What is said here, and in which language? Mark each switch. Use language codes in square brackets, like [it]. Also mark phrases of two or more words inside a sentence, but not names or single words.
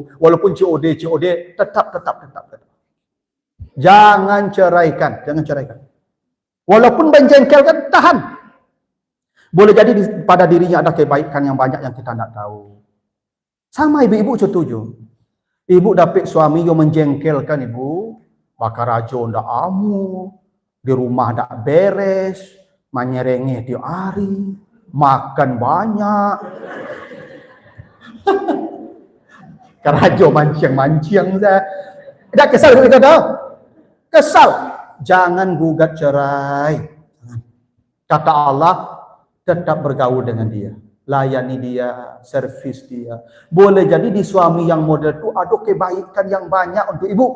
[id] Walaupun COD tetap. Jangan ceraikan. Walaupun menjengkelkan tahan. Boleh jadi pada dirinya ada kebaikan yang banyak yang kita tidak tahu. Sama ibu-ibu setuju. Ibu dapat suami yang menjengkelkan ibu. [min] Bakar rajo ndak amu. Di rumah ndak beres. [id] Menyerengeh tiap hari. Makan banyak. Kerajo mancing-mancing saya. Dah kesal kita tahu. Kesal. Jangan gugat cerai. Kata Allah, tetap bergaul dengan dia. Layani dia, servis dia. Boleh jadi di suami yang model itu ada kebaikan yang banyak untuk ibu.